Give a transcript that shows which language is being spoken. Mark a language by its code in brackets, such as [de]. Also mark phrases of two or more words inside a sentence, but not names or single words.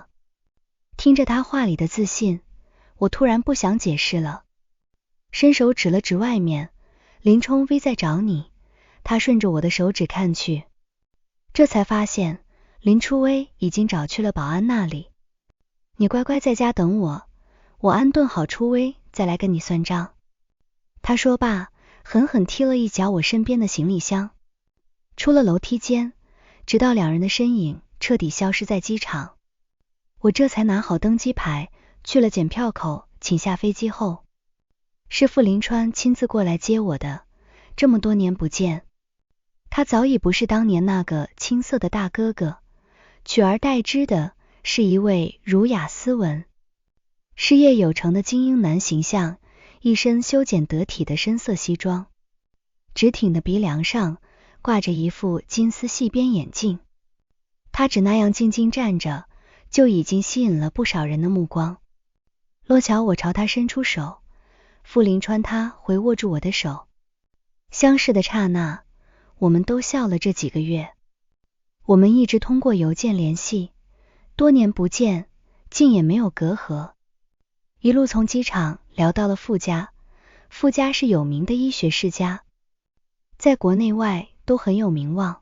[zh] 聽着他話裡的自信，我突然不想解釋了，伸手指了指外面，林沖微在找你。他順着我的手指看去，這才發現林初微已經找去了保安那裡。你乖乖在家等我，我安頓好初微再來跟你算賬。他說罷，狠狠踢了一腳我身邊的行李箱，出了樓梯間，直到兩人的身影徹底消失在機場。我這才拿好登機牌，去了檢票口，請下飛機後，是傅林川親自過來接我的。這麼多年不見，他早已不是當年那個青澀的大哥哥，取而代之的是一位儒雅斯文、事業有成的精英男形象，一身修剪得體的深色西裝，直挺的鼻梁上掛着一副金絲細邊眼鏡。他只那樣靜靜站着，就已經吸引了不少人的目光。落巧我朝他伸出手，傅林川他回握住我的手，相視的剎那，我們都笑了。這幾個月，我們一直通過郵件聯繫，多年不見，竟也沒有隔閡。一路從機場聊到了傅家，傅家是有名的醫學世家，在國內外都很有名望。